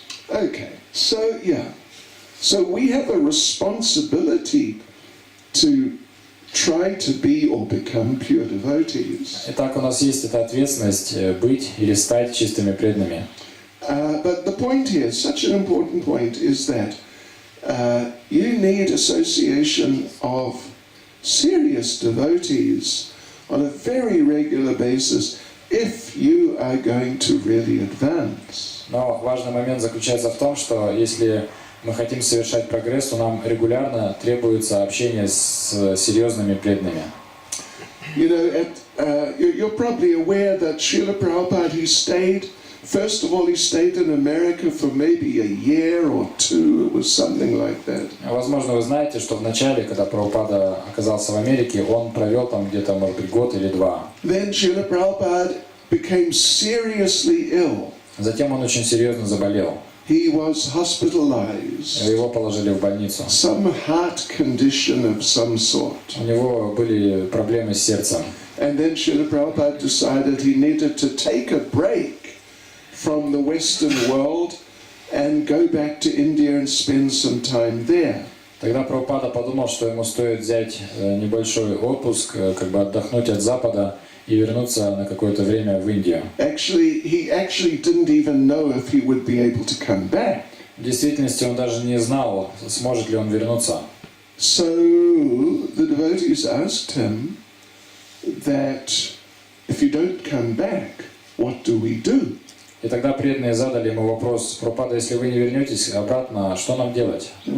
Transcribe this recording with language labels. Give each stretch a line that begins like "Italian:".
English: Okay, so we have a responsibility to try to be or become pure devotees.
Russian: Итак, у нас есть эта ответственность быть или стать чистыми преданными.
English: But the point here, such an important point, is that you need association of serious devotees on a very regular basis if you are going to really advance.
Russian: Но важный момент заключается в том, что если мы хотим совершать прогресс, то нам регулярно требуется общение с серьезными преданными.
English: You know, you're probably aware that Srila Prabhupada, he stayed, first of all, he stayed in America for maybe a year or two, it was something like that.
Russian: Возможно, вы знаете, что в начале, когда Прабхупада оказался в Америке, он провел там где-то, может быть, год или два.
English: Then Srila Prabhupada became seriously ill.
Russian: Затем он очень серьезно заболел.
English: He was hospitalized.
Russian: Его положили в больницу.
English: Some heart condition of some sort.
Russian: У него были проблемы с сердцем.
English: And then Srila Prabhupada decided he needed to take a break from the Western world and go back to India and spend some time there.
Russian: Тогда Прабхупада подумал, что ему стоит взять небольшой отпуск, как бы отдохнуть от Запада и вернуться на какое-то время в Индию.
English: He actually didn't even know if he would be able to come back.
Russian: В действительности он даже не знал, сможет ли он вернуться.
English: So the devotees asked him that if you don't come back, what do we do?
Russian: И тогда преданные задали ему вопрос: Прабхупада, если вы не вернетесь обратно, что нам делать?